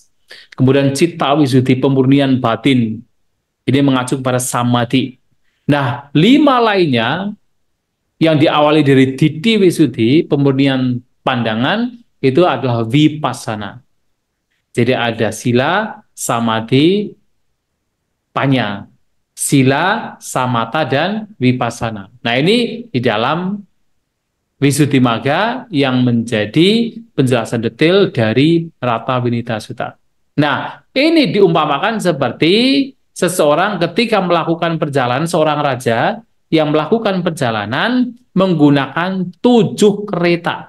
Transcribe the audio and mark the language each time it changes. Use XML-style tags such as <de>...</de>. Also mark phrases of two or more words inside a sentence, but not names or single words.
<id>Kemudian</id> <pi>citta wisuddhi,</pi> <id>pemurnian batin. Ini mengacu kepada samadhi. Nah, 5 lainnya yang diawali dari</id> <pi>ditti wisuddhi,</pi> <id>pemurnian pandangan, itu adalah vipassana. Jadi ada</id> <pi>sila, samadhi, panya. Sila, samatha, dan vipassana.</pi> <id>Nah, ini di dalam Visuddhimagga yang menjadi penjelasan detail dari Rata Winita Sutta. Nah, ini diumpamakan seperti seseorang ketika melakukan perjalanan, seorang raja yang melakukan perjalanan menggunakan 7 kereta.</id>